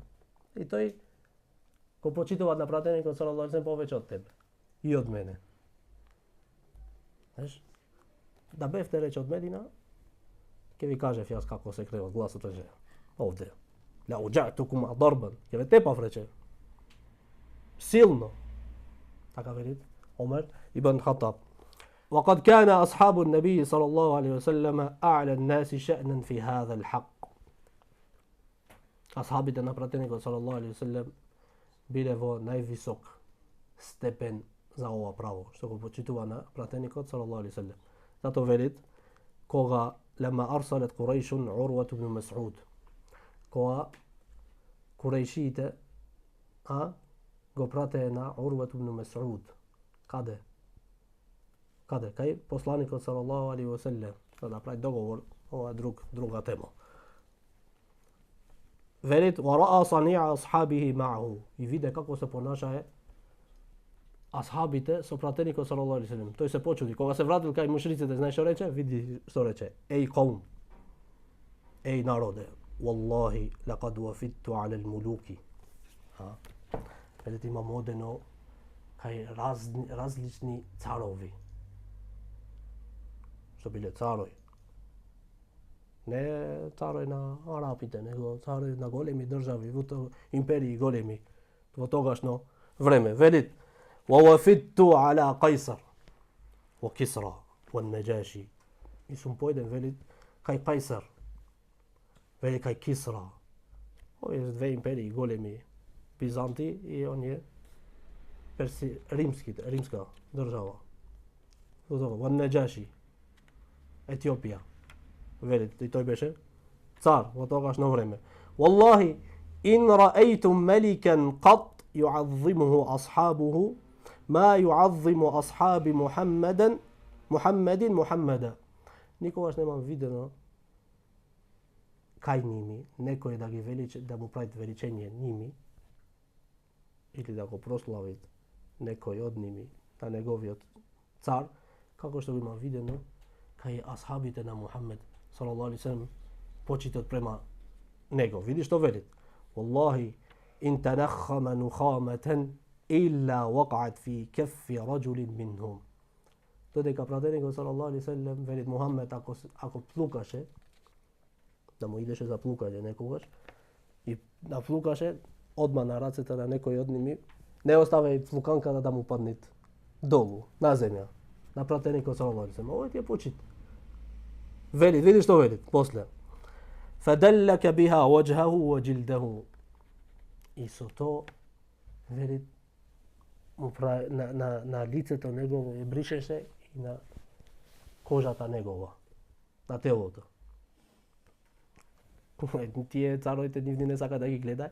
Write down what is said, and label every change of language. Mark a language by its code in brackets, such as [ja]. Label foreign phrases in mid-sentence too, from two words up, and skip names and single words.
[mk] И тој го почитуваат на пратеникот [ar] صلى الله عليه وسلم [mk] повеќе од тебе и од мене. Знаеш? Да бевте рече од Медина, ќе ви кажев јас како се креват гласот, овде. [ar] لأوجعتكم ضربا. [mk] Ќе ве тепав рече. Силно. Така велит Омер ибн Хаттаб. [ar] وقد كان أصحاب النبي صلى الله عليه وسلم أعلى الناس شأنا في هذا الحق. [mk] Асхабите на пратеникот [ar] صلى الله عليه وسلم [mk] биле во највисок степен за ова право, што го почитува на пратеникот [ar] صلى الله عليه وسلم. [mk] Зато велит кога [ar] لما أرسلت قريش عروة بن مسعود. [mk] Кога Курејшите го прате на Урвату ибн Масуд. Каде? Кај посланикот [ar] صلى الله عليه وسلم. [mk] Да прави договор, ова друга тема. [ar] Velit ورأى صنيع أصحابه معه. [mk] И виде како се понашаје асхабите со пратеникот [ar] صلى الله عليه وسلم. [mk] Тој се почуди. Кога се вратил кај мушриците, знаеш што рече? Види што рече. Еј qaum. Еј народе. [ar] والله لقد وفدت على الملوك. [mk] Velit имам одено кај различни царови. Што биле царови. Не царови на арапите, него царови на големи држави, империи големи во тогашно време. [ar] Велит ووفدت على قيصر وكسرى والنجاشي. [mk] И сум појден, велит, кај Кајсар, вели кај Кисра. Овие се две империи големи, Бизанти и оние римска држава. Во Неджаши, Етиопија. Велит, и тој беше цар во тогашно време. [ar] والله إن رأيتم ملكا قط يعظمه أصحابه ما يعظم أصحاب محمد محمدا. [mk] Никогаш немам видено кај ними некој да ги величи, да му прави величење ними или да го прослави некој од ними, на неговиот цар, како што го има видено кај асхабите на Мухамед [ar] صلى الله عليه وسلم, [mk] почитот према него. Види што велит? [ar] والله إن تنخم نخامة إلا وقعت في كف رجل منهم. [mk] Додека пратеникот [ar] صلى الله عليه وسلم [mk] велит Мухамед ако плукаше, да му идеше за плукање некогаш, и да плукаше одма на рацете на некој од ними, не оставај плуканката да му падне долу, на земја, на пратеникот [ar] صلى الله عليه وسلم. [mk] Овој ти е почит. Велит, види што велит после. [ar] فدلك بها وجهه وجلده. [mk] И со то велит му прави на лицето негово и бришеше и на кожата негова, на телото. Тие царовите нивни не сака да ги гледа.